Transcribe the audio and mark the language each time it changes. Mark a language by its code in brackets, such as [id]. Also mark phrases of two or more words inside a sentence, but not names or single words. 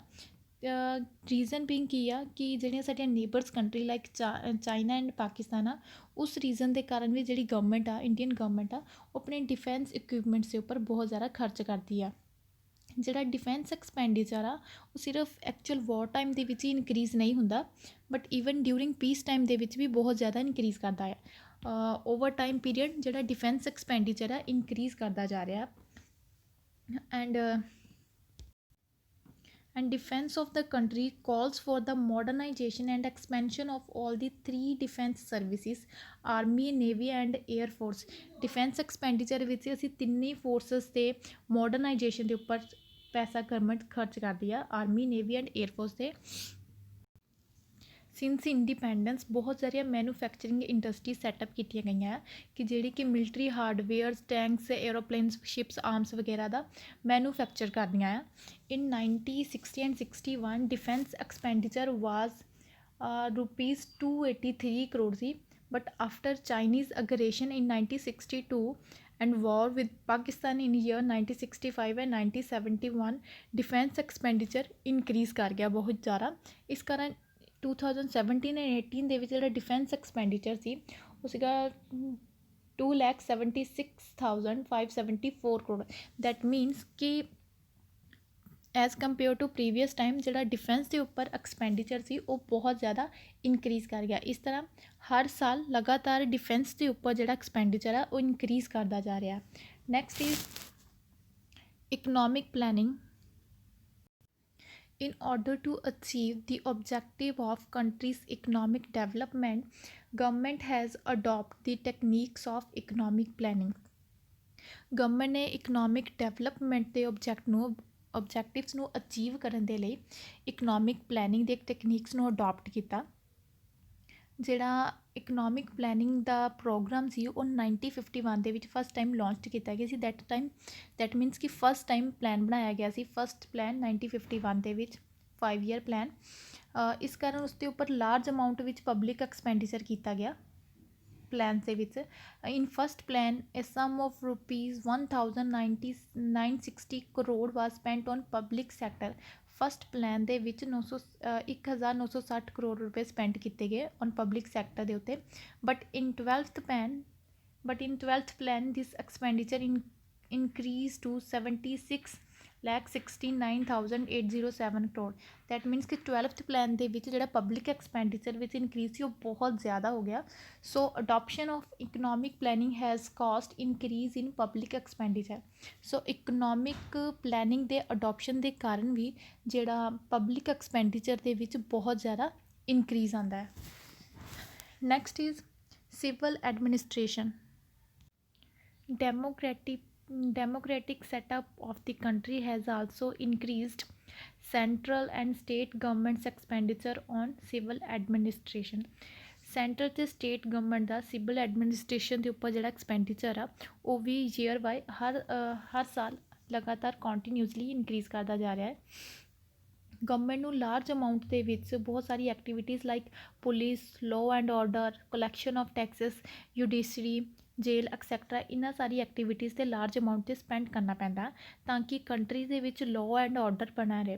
[en] reason being [pa] ਕੀ ਆ ਕਿ ਜਿਹੜੀਆਂ ਸਾਡੀਆਂ [en] neighbours country like China and Pakistan [pa] ਆ ਉਸ ਰੀਜ਼ਨ ਦੇ ਕਾਰਨ ਵੀ ਜਿਹੜੀ ਗਵਰਨਮੈਂਟ ਆ [en] Indian government [pa] ਆ ਉਹ ਆਪਣੇ [en] defence equipments [pa] ਦੇ ਉੱਪਰ ਬਹੁਤ ਜ਼ਿਆਦਾ ਖਰਚ ਕਰਦੀ ਆ। ਜਿਹੜਾ [en] defence expenditure [pa] ਆ ਉਹ ਸਿਰਫ [en] actual war time [pa] ਦੇ ਵਿੱਚ ਹੀ ਇਨਕਰੀਜ਼ ਨਹੀਂ ਹੁੰਦਾ [en] but even during peace time [pa] ਦੇ ਵਿੱਚ ਵੀ ਬਹੁਤ ਜ਼ਿਆਦਾ ਇਨਕਰੀਜ਼ ਕਰਦਾ ਹੈ। [en] over time period [pa] ਜਿਹੜਾ [en] defence expenditure [pa] ਆ ਇਨਕਰੀਜ਼ ਕਰਦਾ ਜਾ ਰਿਹਾ। [en] and defense of the country calls for the modernization and expansion of all the three defense services, army, navy and air force. defense expenditure [pa] ਵਿੱਚ ਅਸੀਂ ਤਿੰਨੇ ਫੋਰਸਸ ਤੇ ਮੋਡਰਨਾਈਜੇਸ਼ਨ ਦੇ ਉੱਪਰ ਪੈਸਾ ਗਵਰਨਮੈਂਟ ਖਰਚ ਕਰਦੀ ਆ, [en] army, navy and air force [pa] ਤੇ। [en] since independence [pa] ਬਹੁਤ ਸਾਰੀਆਂ [en] manufacturing industry setup [pa] ਕੀਤੀਆਂ ਗਈਆਂ ਕਿ ਜਿਹੜੀ ਕਿ [en] military hardwares, tanks, aeroplanes, ships, arms [pa] ਵਗੈਰਾ ਦਾ ਮੈਨੂਫੈਕਚਰ ਕਰਦੀਆਂ ਆ। [en] In 1960 and 61 defence expenditure was rupees 283 [pa] ਕਰੋੜ ਸੀ [en] but after Chinese aggression in 1962 and war with Pakistan in year 1965 and 1971 defence expenditure increase [pa] ਕਰ ਗਿਆ ਬਹੁਤ ਜ਼ਿਆਦਾ। ਇਸ ਕਾਰਨ 2017 and 18 ਦੇ ਵਿੱਚ ਜਿਹੜਾ [en] defence expenditure [pa] ਸੀ ਉਹ ਸੀਗਾ 2,76,574 ਕਰੋੜ। [en] that means [pa] ਕਿ [en] as compare to previous time [pa] ਜਿਹੜਾ ਡਿਫੈਂਸ ਦੇ ਉੱਪਰ ਐਕਸਪੈਂਡੀਚਰ ਸੀ ਉਹ ਬਹੁਤ ਜ਼ਿਆਦਾ ਇਨਕਰੀਜ਼ ਕਰ ਗਿਆ। ਇਸ ਤਰ੍ਹਾਂ ਹਰ ਸਾਲ ਲਗਾਤਾਰ ਡਿਫੈਂਸ ਦੇ ਉੱਪਰ ਜਿਹੜਾ ਐਕਸਪੈਂਡੀਚਰ ਆ ਉਹ ਇਨਕਰੀਜ਼ ਕਰਦਾ ਜਾ ਰਿਹਾ। [en] Next is economic planning. In order to achieve the objective of country's economic development, government has adopted the techniques of economic planning. [pa] ਗਵਰਨਮੈਂਟ ਨੇ [en] economic development [pa] ਦੇ ਆਬਜੈਕਟਿਵਸ ਨੂੰ ਅਚੀਵ ਕਰਨ ਦੇ ਲਈ [en] economic planning [pa] ਦੇ ਟੈਕਨੀਕਸ ਨੂੰ ਅਡੋਪਟ ਕੀਤਾ। ਜਿਹੜਾ [en] economic planning [pa] ਦਾ ਪ੍ਰੋਗਰਾਮ ਸੀ ਉਹ 1951 ਦੇ ਵਿੱਚ [en] first time launch [pa] ਕੀਤਾ ਗਿਆ ਸੀ। [en] that means [pa] ਕਿ [en] first time plan [pa] ਬਣਾਇਆ ਗਿਆ ਸੀ, [en] first plan [pa] 1951 ਦੇ ਵਿੱਚ 5 [en] year plan. [pa] ਇਸ ਕਾਰਨ ਉਸ ਦੇ ਉੱਪਰ [en] large amount [pa] ਵਿੱਚ [en] public expenditure [pa] ਕੀਤਾ ਗਿਆ ਪਲਾਨ ਦੇ ਵਿੱਚ। [en] In first plan a sum of rupees 1960 ਕਰੋੜ was spent on public sector। first plan [pa] ਦੇ ਵਿੱਚ 1960 ਕਰੋੜ ਰੁਪਏ ਸਪੈਂਡ ਕੀਤੇ ਗਏ [en] on public sector [pa] ਦੇ ਉੱਤੇ। [en] But in 12th plan this expenditure increased to 76,69,807 ਕਰੋੜ। that means [pa] ਕਿ 12th ਪਲਾਨ ਦੇ ਵਿੱਚ ਜਿਹੜਾ [en] public expenditure [pa] ਵਿੱਚ ਇਨਕਰੀਜ਼ ਸੀ ਉਹ ਬਹੁਤ ਜ਼ਿਆਦਾ ਹੋ ਗਿਆ। [en] So adoption of economic planning has caused increase in public expenditure. [pa] ਸੋ [en] economic planning [pa] ਦੇ ਅਡੋਪਸ਼ਨ ਦੇ ਕਾਰਨ ਵੀ ਜਿਹੜਾ [en] public expenditure [pa] ਦੇ ਵਿੱਚ ਬਹੁਤ ਜ਼ਿਆਦਾ ਇਨਕਰੀਜ਼ ਆਉਂਦਾ ਹੈ। [en] Next is civil administration. democratic setup of the country has also increased central and state government's expenditure on civil administration। [pa] ਸੈਂਟਰ ਅਤੇ [en] state government [pa] ਦਾ [en] civil administration [pa] ਦੇ ਉੱਪਰ ਜਿਹੜਾ ਐਕਸਪੈਂਡੀਚਰ ਆ ਉਹ ਵੀ [en] year by [pa] ਹਰ ਸਾਲ ਲਗਾਤਾਰ [en] continuously increase [pa] ਕਰਦਾ ਜਾ ਰਿਹਾ ਹੈ। ਗਵਰਨਮੈਂਟ ਨੂੰ [en] large amount [pa] ਦੇ ਵਿੱਚ ਬਹੁਤ ਸਾਰੀ [en] activities like police, law and order, collection of taxes, judiciary, jail etcetera, [pa] ਇਹਨਾਂ ਸਾਰੀ ਐਕਟੀਵਿਟੀਜ਼ 'ਤੇ [en] large amount [pa] 'ਤੇ ਸਪੈਂਡ ਕਰਨਾ ਪੈਂਦਾ ਤਾਂ ਕਿ ਕੰਟਰੀ ਦੇ ਵਿੱਚ [en] law and order [pa] ਬਣਾ ਰਹੇ।